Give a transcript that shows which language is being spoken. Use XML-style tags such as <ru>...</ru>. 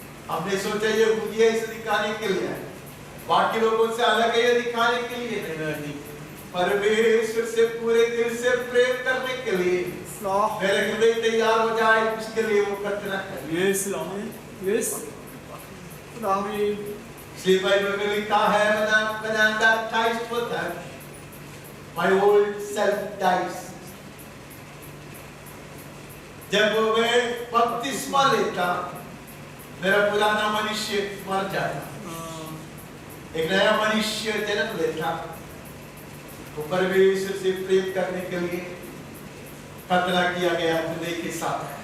<hi>हमने सोचा ये यहूदी है इसे दिखाने के लिए, बाकी लोगों से अलग है ये दिखाने के लिए नहीं, परमेश्वर से पूरे दिल से प्रेम करने के लिए। मेरे हृदय तैयार हो जाए उसके लिए वो खतना करे।</hi> <en>Yes yes.</en> <hi>इसलिए बाइबल में लिखा है</hi> <en>when I'm baptized with them, my old self dies।</en> <hi>जब मैं बपतिस्मा लेता मेरा पुराना मनुष्य मर जाता, एक नया मनुष्य जन्म लेता। तो परमेश्वर से प्रेम करने के लिए खतना किया गया हृदय के साथ।</hi>